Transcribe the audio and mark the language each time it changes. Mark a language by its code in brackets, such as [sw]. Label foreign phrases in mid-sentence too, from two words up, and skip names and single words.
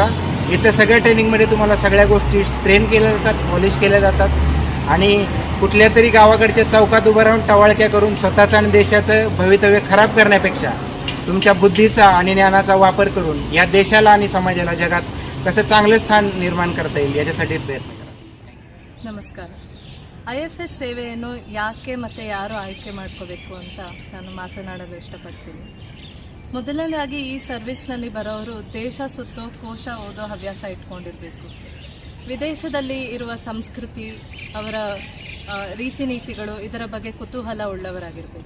[mr] इथं सगळ्या ट्रेनिंगमध्ये तुम्हाला सगळ्या गोष्टी ट्रेन केल्या जातात, पॉलिश केल्या जातात आणि कुठल्या तरी गावाकडच्या चौकात उभं राहून टवाळक्या करून स्वतःचं आणि देशाचं भवितव्य खराब करण्यापेक्षा तुमच्या बुद्धीचा आणि ज्ञानाचा वापर करून या देशाला आणि समाजाला जगात कसं चांगलं स्थान निर्माण करता येईल याच्यासाठी प्रयत्न करा. [kn] ನಮಸ್ಕಾರ. IFS ಸೇವೆಯನ್ನು ಯಾಕೆ ಮತ್ತು ಯಾರು ಆಯ್ಕೆ ಮಾಡ್ಕೋಬೇಕು ಅಂತ ನಾನು ಮಾತನಾಡಲು ಇಷ್ಟಪಡ್ತೀನಿ. ಮೊದಲನೇದಾಗಿ ಈ ಸರ್ವಿಸ್ನಲ್ಲಿ ಬರೋರು ದೇಶ ಸುತ್ತೋ ಕೋಶ ಓದೋ ಹವ್ಯಾಸ ಇಟ್ಕೊಂಡಿರಬೇಕು. ವಿದೇಶದಲ್ಲಿ ಇರುವ ಸಂಸ್ಕೃತಿ, ಅವರ ರೀತಿ ನೀತಿಗಳು ಇದರ ಬಗ್ಗೆ ಕುತೂಹಲ ಉಳ್ಳವರಾಗಿರಬೇಕು.